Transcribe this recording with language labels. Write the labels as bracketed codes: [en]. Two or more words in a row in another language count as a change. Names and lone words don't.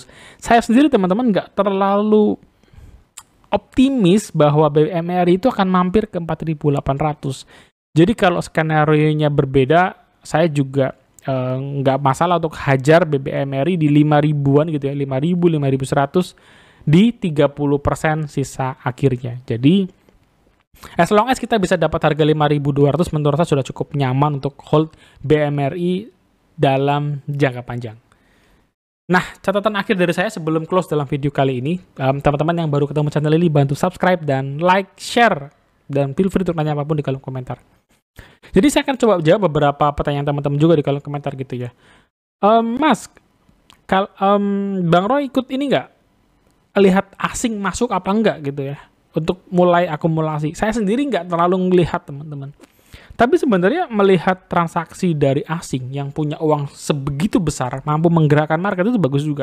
[id] Saya sendiri teman-teman nggak terlalu optimis bahwa BMRI itu akan mampir ke 4.800. Jadi kalau skenario-nya berbeda, saya juga nggak masalah untuk hajar BBMRI di 5.000-an gitu ya, 5.000, 5.100 di 30% sisa akhirnya. Jadi [en] as long as [id] kita bisa dapat harga 5.200, menurut saya sudah cukup nyaman untuk hold BMRI dalam jangka panjang. Nah, catatan akhir dari saya sebelum close dalam video kali ini, teman-teman yang baru ketemu channel ini, bantu subscribe dan like, share, dan [en] feel free [id] untuk nanya apapun di kolom komentar. Jadi saya akan coba jawab beberapa pertanyaan teman-teman juga di kolom komentar gitu ya. Mas, Bang Roy ikut ini nggak? Lihat asing masuk apa enggak gitu ya? Untuk mulai akumulasi. Saya sendiri nggak terlalu melihat teman-teman. Tapi sebenarnya melihat transaksi dari asing yang punya uang sebegitu besar, mampu menggerakkan market itu bagus juga.